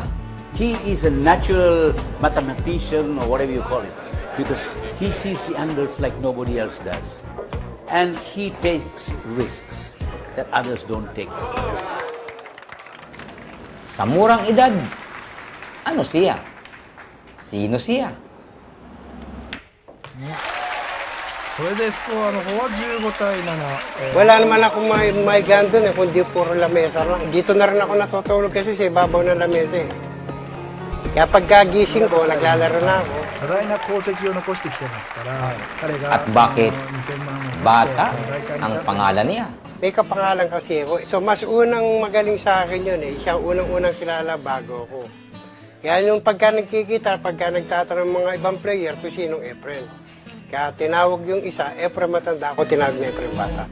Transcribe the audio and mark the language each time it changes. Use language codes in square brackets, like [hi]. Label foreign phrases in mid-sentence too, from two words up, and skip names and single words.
[en] He is a natural mathematician or whatever you call it, because he sees the angles like nobody else does. And he takes risks that others don't take. [tl] Sa murang edad, ano siya? Sino siya? [ja] これでスコアの方は15対7。 [tl] Wala naman ako may gan doon kundi puro lamesa lang. Dito na rin ako natutulog kasi sa ibabaw ng lamesa eh. Kaya pagkagising ko, naglalaro na ako. [ja] 多大な功績を残してきてますから、彼が [tl] At bakit [ja] 2000 万を [tl] Bata ang pangalan niya? May kapangalan kasi ako. So mas unang magaling sa akin yun eh. Siya ang unang-unang kilala bago ako. Kaya yung pagka nagkikita, pagka nagtatanong ng mga ibang player kung sinong Efren. Kaya tinawag yung isa, Efren matanda ako, tinawag na Efren bata.